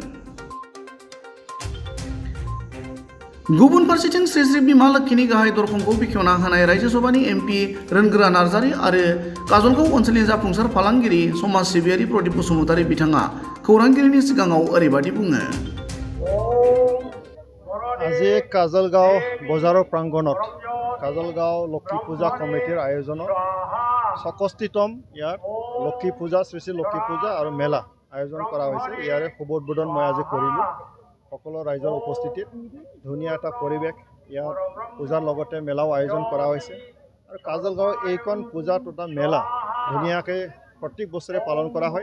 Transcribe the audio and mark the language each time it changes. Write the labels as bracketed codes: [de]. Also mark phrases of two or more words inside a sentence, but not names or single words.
[brx] गुबुन फारसेथिं श्री श्री बिमा लोक्षीनि गाहाय दरखंखौ बेखेवना होनाय रायजो सभानि एमपि रोनगोरा नार्जारि आरो काजलगाव ओनसोलनि जाफुंसार फालांगिरि समाज सिबियारि प्रदीप बसुमतारी बिथाङा खौरांगिरिनि सिगाङाव ओरैबादि बुङो। [as] আজি কাজলগাঁও বজাৰৰ প্ৰাংগণত কাজলগাঁও লক্ষী পূজা কমিটিৰ আয়োজনত ৬৬তম ইয়াত লক্ষী পূজা শ্ৰী শ্ৰী লক্ষী পূজা আৰু মেলা আয়োজন কৰা হৈছে। ইয়াৰে শুভ উদ্বোধন মই আজি কৰিলোঁ। সকলো ৰাইজৰ উপস্থিতিত ধুনীয়া এটা পৰিৱেশ, ইয়াত পূজাৰ লগতে মেলাও আয়োজন কৰা হৈছে আৰু কাজলগাঁও এইখন পূজা তথা মেলা ধুনীয়াকৈ প্ৰত্যেক বছৰে পালন কৰা হয়।